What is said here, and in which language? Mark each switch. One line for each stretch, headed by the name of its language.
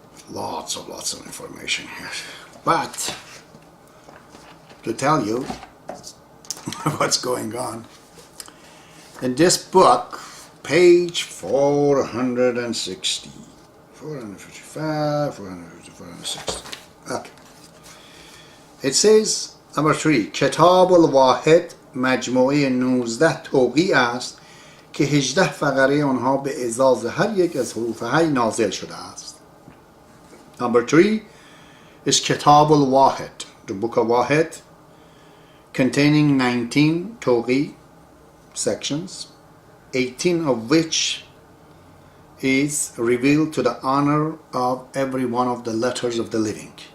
English: Lots of information here. But to tell you what's going on, in this book, page 460, 455, 450, 460. Okay. It says, number 3,
Persian: کتاب الواحد مجموعه 19 توقیع است که 18 فقره آنها به ازاز هر یک از حروف حی نازل شده است.
English: Number 3 is Kitab al-Wahid, the book of Wahid, containing 19 توقیع sections, 18 of which is revealed to the honor of every one of the letters of the living.